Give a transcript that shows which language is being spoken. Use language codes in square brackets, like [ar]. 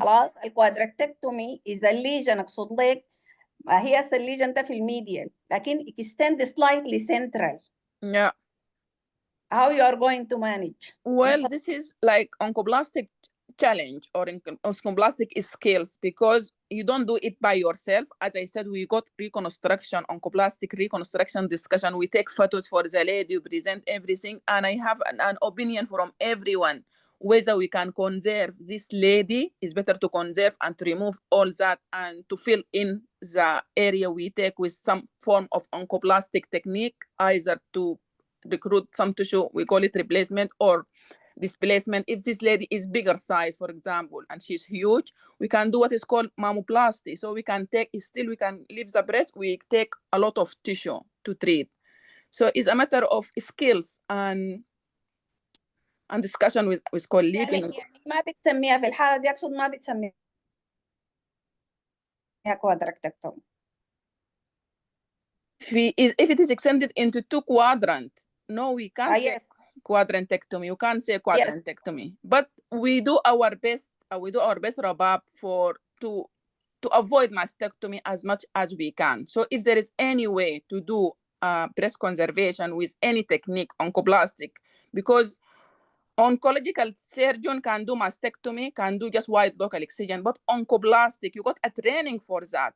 [ar] خلاص الكوادركتكتومي إذا الليجن أقصد لك هي الليجن ده في الميديال لكن [en] extend slightly central. Yeah. How you are going to manage? Well, this is like oncoblastic challenge or oncoblastic skills, because you don't do it by yourself. As I said, we got reconstruction, oncoblastic reconstruction discussion. We take photos for the lady, you present everything, and I have an opinion from everyone whether we can conserve this lady. Is better to conserve and to remove all that and to fill in the area we take with some form of oncoblastic technique, either to recruit some tissue, we call it replacement, or displacement. If this lady is bigger size, for example, and she's huge, we can do what is called mammoplasty. So we can take, we can leave the breast, we take a lot of tissue to treat. So it's a matter of skills and discussion with colleagues. [ar] يعني ما بتسميها في الحالة دي، أقصد ما بتسميها quadrantectomy. [en] If it is extended into 2 quadrants, no, we can't say quadrantectomy. You can't say quadrantectomy, but we do our best. Rabab, to avoid mastectomy as much as we can. So if there is any way to do breast conservation with any technique, oncoblastic, because oncological surgeon can do mastectomy, can do just wide local excision, but oncoblastic, you got a training for that.